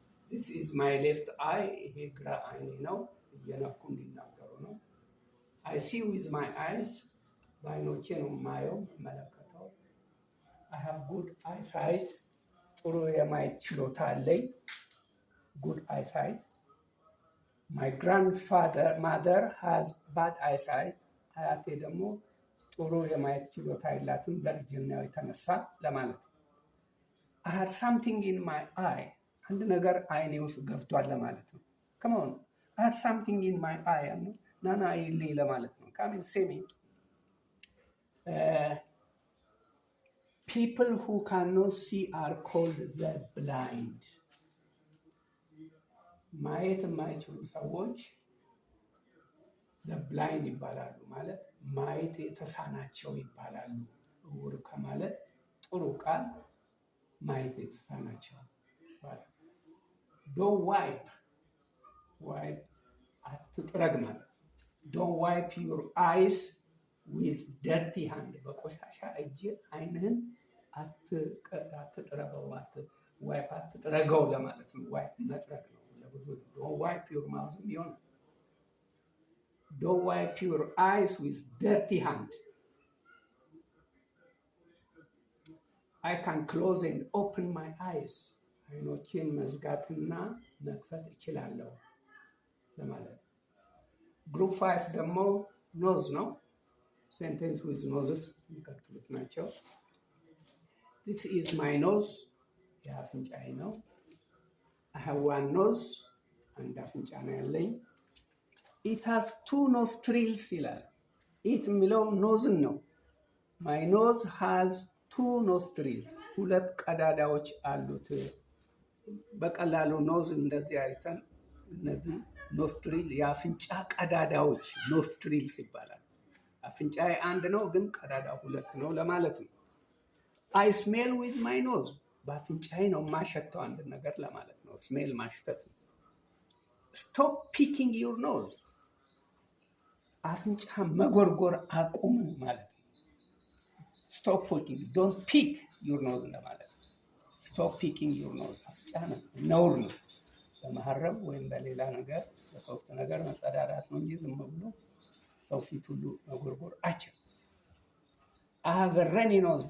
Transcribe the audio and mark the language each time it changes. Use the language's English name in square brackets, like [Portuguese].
[English] This is my left eye [Amharic] ይሄ ግራ አይኔ ነው። እየነኩ እንዲናገሩ ነው። [English] I see with my eyes [Amharic] በአይኖቼ ነው የማየው የምመለከተው። [English] I have good eyesight [Amharic] ጥሩ የማየት ችሎታ አለኝ። [English] Good eyesight. My mother has bad eyesight. [Amharic] አያቴ ደግሞ ጥሩ የማየት ችሎታ የላትም በእርጅናው የተነሳ ለማለት ነው። [English] I had something in my eye. [Amharic] አንድ ነገር አይኔ ውስጥ ገብቷል ለማለት ነው። [English] Come on. I had something in my eye. [Amharic] ናና አይልኝ ለማለት ነው። [English] Come and say me. People who cannot see are called the blind. [Amharic] ማየት የማይችሉ ሰዎች ዘብላይንድ ይባላሉ። ማለት ማየት የተሳናቸው ይባላሉ። እውር ከማለት ጥሩ ቃል ማየት የተሳናቸው ይባላል። [English] ዶንት ዋይፕ [Amharic] አትጥረግ ማለት [English] ዶንት ዋይፕ ዩር አይስ ዊዝ ደርቲ ሃንድ [Amharic] በቆሻሻ እጅ አይንህን አትጥረገው ዋይፕ አትጥረገው ለማለት ነው። ዋይፕ መጥረግ ነው። [English] Don't wipe your mouth. Don't wipe your eyes with dirty hand. I can close and open my eyes. [Amharic] አይኖቼን መዝጋትና መክፈት እችላለሁ ለማለት። ግሩፕ 5 ደግሞ ኖዝ ነው። [English] ሴንቴንስ ዊዝ ኖዝስ [Amharic] የሚቀጥሉት ናቸው። [English] This is my nose. [Amharic] የአፍንጫዬ ነው። [English] I have one nose. [Amharic] አንድ አፍንጫ ነው ያለኝ። [English] It has 2 nostrils [Amharic] ይላል። It የሚለው ኖዝን ነው። [English] My nose has 2 nostrils. [Amharic] ሁለት ቀዳዳዎች አሉት። በቀላሉ ኖዝ እንደዚህ አይተን እነዚህ ኖስትሪል የአፍንጫ ቀዳዳዎች ኖስትሪልስ ይባላል። አፍንጫዬ አንድ ነው ግን ቀዳዳ 2 ነው ለማለት ነው። [English] I smell with my nose. [Amharic] በአፍንጫዬ ነው የማሸተው አንድ ነገር ለማለት ነው። ስሜል ማሽተት ነው። [English] Stop picking your nose. [Amharic] አፍንጫ መጎርጎር አቁም ማለት ነው። [English] Stop picking. Don't pick your nose [Amharic] ለማለት ነው። [English] Stop picking your nose. [Amharic] አፍንጫ ነው ነውር ነው። በመሐረብ ወይም በሌላ ነገር በሶፍት ነገር መጸዳዳት ነው እንጂ ዝም ብሎ ሰው ፊት ሁሉ መጎርጎር አይቻልም። [English] I have a runny nose.